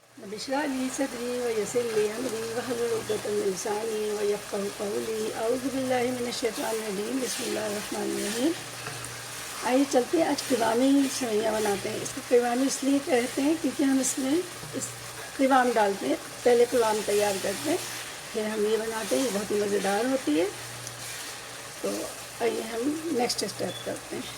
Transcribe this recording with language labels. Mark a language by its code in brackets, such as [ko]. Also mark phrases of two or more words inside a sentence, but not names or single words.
[ar] اشرح لي صدري ويسر لي أمري واحلل عقدة من لساني ويفقهوا قولي. أعوذ بالله من الشيطان الرجيم بسم الله الرحمن الرحيم. [hi] आइए चलते हैं, आज क़िवामी सेवइयाँ बनाते हैं। इसको क़िवामी इसलिए कहते हैं क्योंकि हम इसमें क़िवाम डालते हैं। पहले क़िवाम तैयार करते हैं, फिर हम ये बनाते हैं। ये बहुत ही मज़ेदार होती है। तो आइए हम [en] next step [hi] करते हैं।